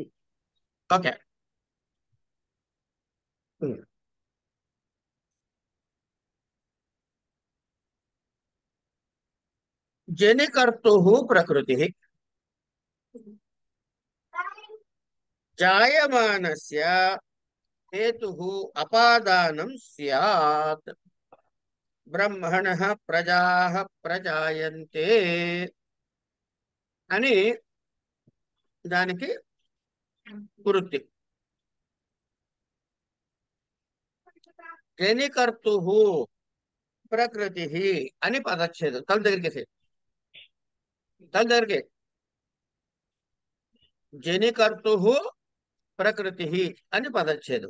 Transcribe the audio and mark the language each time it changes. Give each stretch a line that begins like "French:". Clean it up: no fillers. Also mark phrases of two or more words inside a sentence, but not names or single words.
Sanskrit: ఓకే. జనికర్తు ప్రకృతి జాయమానస్య हेतुः अपादानं स्यात्. ब्रह्मणः प्रजाः प्रजायन्ते
Telugu: అని దానికి వృత్తి.
Sanskrit: జనికర్తు ప్రకృతి
Telugu: అని పదచ్ఛేదం. తల దగ్గరికి
Sanskrit: జనికర్తు ప్రకృతి
Telugu: అని పదచ్ఛేదం.